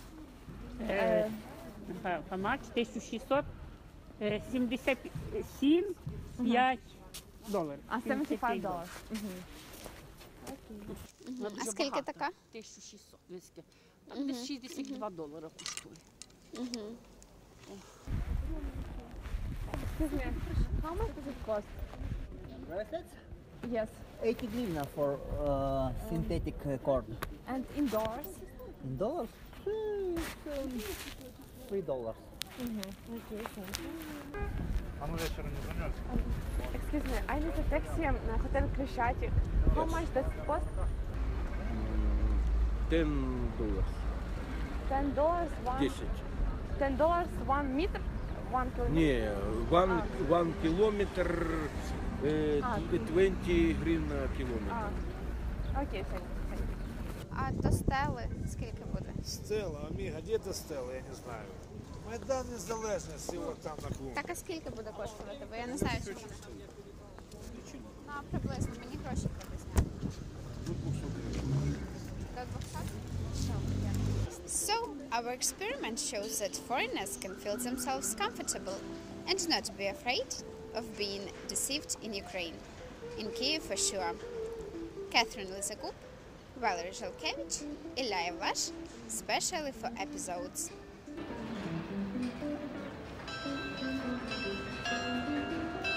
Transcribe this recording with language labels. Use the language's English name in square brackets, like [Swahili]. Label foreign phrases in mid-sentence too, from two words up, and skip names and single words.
[English] How much? 1600, 77, $5. $75. [Ukrainian] А скільки така? 1600, виски. Там десь $62 коштує. [English] Excuse me, how much does it cost? Bracelets? Yes. 80 hryvnia for synthetic cord. And indoors? In dollars? $3. Okay, thank you. Excuse me, I need a taxi на Hotel Крещатик. How much does it cost? $10. $10 $10 1 meter? 1 kilometer? [Ukrainian] Ні, 1 кілометр, 20 гривень на кілометр. Окей, [English] thank you. [Ukrainian] А до стели скільки буде? Стела, Аміга, де до стели, я не знаю. Майдан Незалежності, от там на клубі. Так, а скільки буде коштувати? Бо я не знаю, що буде. Ну, а приблизно, мені гроші треба зняти. До 200? [English] So, our experiment shows that foreigners can feel themselves comfortable and not be afraid of being deceived in Ukraine. In Kyiv for sure. Kатерина, Lizogub, Valeria, Жалкевич, Ілля, Євлаш, specially for Episodes.